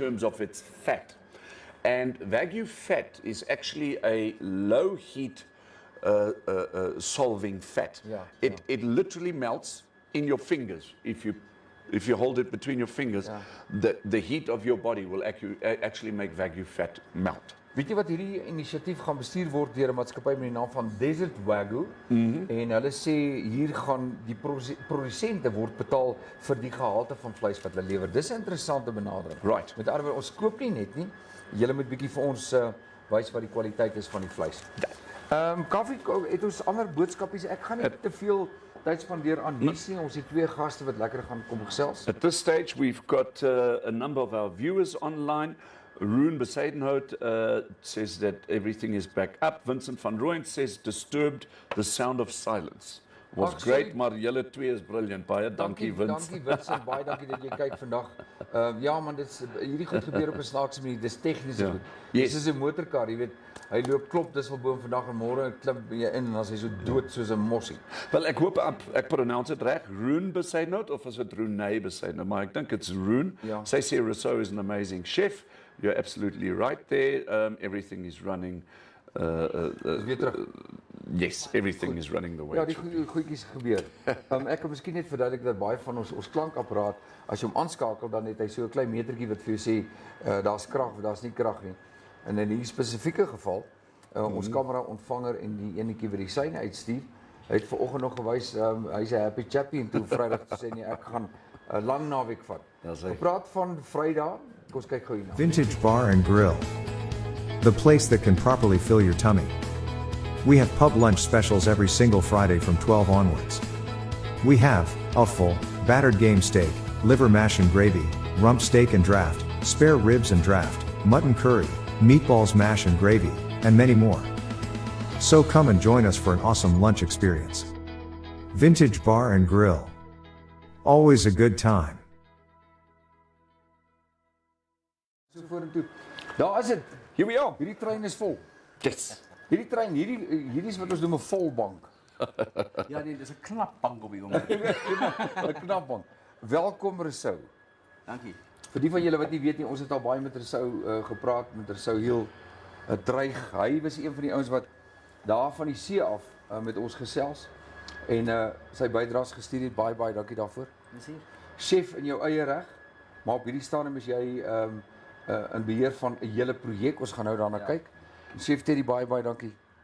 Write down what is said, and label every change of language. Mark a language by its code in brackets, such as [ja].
[en] terms of its fat, and Wagyu fat is actually a low heat solving fat. Yeah, It literally melts in your fingers if you hold it between your fingers. The heat of your body will actually make Wagyu fat melt. [af] Weet jy wat hierdie inisiatief gaan bestuur word deur 'n maatskappy met die naam van Desert Wagyu en hulle sê hier gaan die produsente word betaal vir die gehalte van vleis wat hulle lewer. Dis 'n interessante benadering. [en] Right. [af] Met ander woorde, ons koop nie net nie. Julle moet bietjie vir ons wys wat die kwaliteit is van die vleis. Kaffie, het ons ander boodskapies. Ek gaan nie te veel tyd spandeer aan nuus nie. Ons het twee gaste wat lekker gaan kom gesels. [en] At this stage, we've got a number of our viewers online. Roon Besadenhout says that everything is back up. Vincent van Rooyen says, disturbed, the sound of silence. Was great, [af] maar julle twee is brilliant. Baie dankie, Vincent. Dankie Vincent, baie dankie dat jy kyk vandag. Ja man, hierdie goed gebeur op 'n snaakse manier. Dis tegnies goed. Dis is 'n motorkar, jy weet. Hy loop klop dis wel bo vandag en môre klim jy in en dan is hy so dood soos 'n mossie. Wel, ek hoop ek pronounce dit reg. Roon Besadenhout of is dit Rooney Besadenhout? Maar ek dink [en] it's Roon. [af] Ja. Sy sê [en] Rossouw is an amazing chef. You're absolutely right there. Everything is running. [af] Weer terug. [en] Yes, everything is running the way. [af] Ja, die goedjies gebeur. Ek kan miskien net verduidelik dat baie van ons klankapparaat, as jy hom aanskakel, dan het hy so 'n klein metertjie wat vir jou sê daar's krag of daar's nie krag nie. En in hierdie spesifieke geval, ons kamera ontvanger en die enetjie wat die syne uitstuur, hy het vanoggend nog gewys hy's 'n [en] happy chappy [af] en toe Vrydag te sê nee, ek gaan 'n lang naweek vat. Ons praat van Vrydag. Kom ons kyk gou hierna. [en] Vintage Bar and Grill. The place that can properly fill your tummy. We have pub lunch specials every single Friday from 12 onwards. We have a full, battered game steak, liver mash and gravy, rump steak and draft, spare ribs and draft, mutton curry, meatballs mash and gravy, and many more. So come and join us for an awesome lunch experience. Vintage Bar and Grill. Always a good time. [af] So vorentoe. Daar is dit. [en] Here we are. [af] Hierdie trein is vol. [en] Yes. [af] Hierdie trein, hierdie is wat ons noem 'n volbank. Ja, nee, dis 'n knap bank op die oomblik. 'n Knap bank. Welkom Rossouw. Dankie. Vir die van julle wat nie weet nie, ons het al baie met Rossouw gepraat, met Rossouw heel dreig. Hy was een van die ouens wat daar van die see af met ons gesels en sy bydraes gestuur het. Baie dankie daarvoor. Dis hier. Chef in jou eie reg, maar op hierdie stadium is jy in beheer van 'n hele projek. Ons gaan nou daarna kyk. Chef Terry, baie dankie.